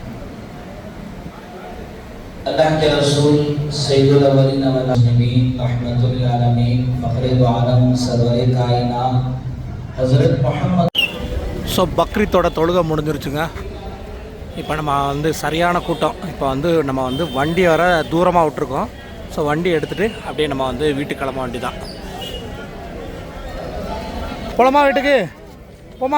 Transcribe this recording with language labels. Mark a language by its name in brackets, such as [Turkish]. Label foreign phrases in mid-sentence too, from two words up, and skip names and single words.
[Urdu] اللہ کے رسول [Arabic] سید الاولین و الآخرین رحمة لل عالمین [Urdu] فخرِ دو عالم سرورِ کائنات حضرت محمد. [Tamil] ஸோ பக்ரீத்தோட தொழுகை முடிஞ்சிருச்சுங்க. இப்போ நம்ம வந்து சரியான கூட்டம். இப்போ வந்து நம்ம வந்து வண்டி வர தூரமாக விட்டுருக்கோம். ஸோ வண்டி எடுத்துகிட்டு அப்படியே நம்ம வந்து வீட்டுக்கு கிளம்ப வண்டி தான். போலாமா வீட்டுக்கு? போமா.